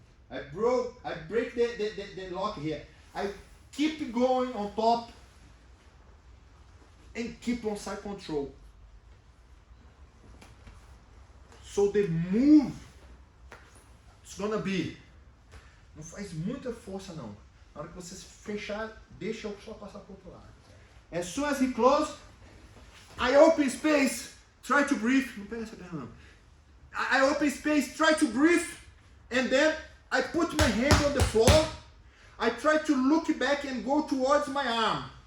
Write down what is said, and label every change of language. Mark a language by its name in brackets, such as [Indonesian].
[English] I break the lock here. I keep going on top and keep on side control. So the move is gonna be, não faz muita força não. [Portuguese] Na hora que você fechar, deixa eu só passar pro outro lado. [English] As soon as he close, I open space, try to breathe. Não pega essa perna não. I open space, try to breathe, and then I put my hand on the floor. I try to look back and go towards my arm.